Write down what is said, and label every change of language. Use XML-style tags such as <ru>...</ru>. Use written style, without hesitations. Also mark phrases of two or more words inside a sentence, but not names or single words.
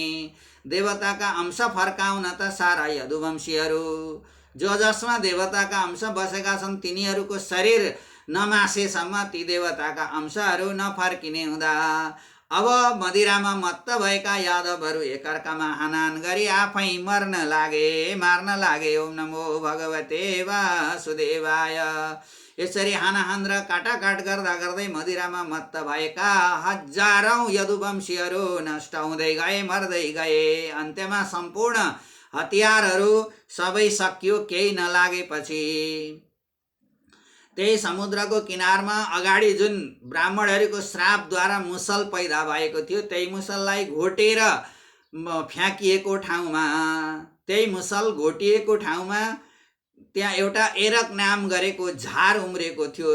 <ne>देवताका अंश फर्काउन त सारा यदुवंशीहरू जो जसमा देवताका अंश बसेका छन् तिनीहरूको शरीर नमासेसम्म ती देवताका अंशहरू नफर्किने हुँदा अब मदिरामा मत्त भएका यादवहरू एकअर्कामा हानाहान गरी आफै मार्न लागे।</ne> <sa>ओम नमो भगवते वासुदेवाय।</sa> <ne>यसरी हानाहान र काटाकाट गर्दा गर्दै मदिरामा मत्त भएका हजारौं यदुवंशीहरू नष्ट हुँदै गए, मर्दै गए। अन्त्यमा सम्पूर्ण हतियारहरू सबै सकियो। केही नलागेपछि त्यही समुद्रको किनारमा अगाडि जुन ब्राह्मणहरूको श्रापद्वारा मुसल पैदा भएको थियो, त्यही मुसललाई घोटेर फ्याँकिएको ठाउँमा, त्यही मुसल घोटिएको ठाउँमा त्यहाँ एउटा एरक नाम गरेको झार उम्रेको थियो।</ne>